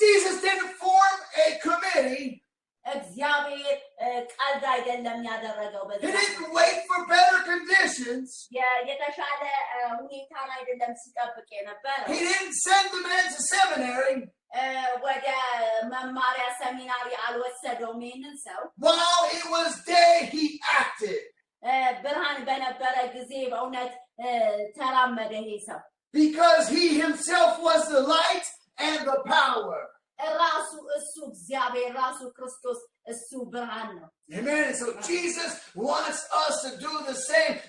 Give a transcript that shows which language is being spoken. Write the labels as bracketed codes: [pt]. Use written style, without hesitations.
[en] Jesus didn't form a committee. [am] እግዚአብሔር ቀልድ አይደለም ያደረገው። [en] He didn't wait for better conditions. [am] የተሻለ ሁኔታን አይደለም ሲጠብቅ የነበረው። [en] He didn't send the man to seminary. [am] ወደ መማሪያ ሰሚናሪ አልወሰደውም ይህንን ሰው። [en] While it was day, he acted. [am] ብርሃን በነበረ ጊዜ በእውነት ተራመደ ይሄ ሰው። [en] Because he himself was the light and the power. [am] ራሱ እሱ እግዚአብሔር ራሱ ክርስቶስ እሱ ብርሃን ነው። [en] Amen. So Jesus wants us to do the same.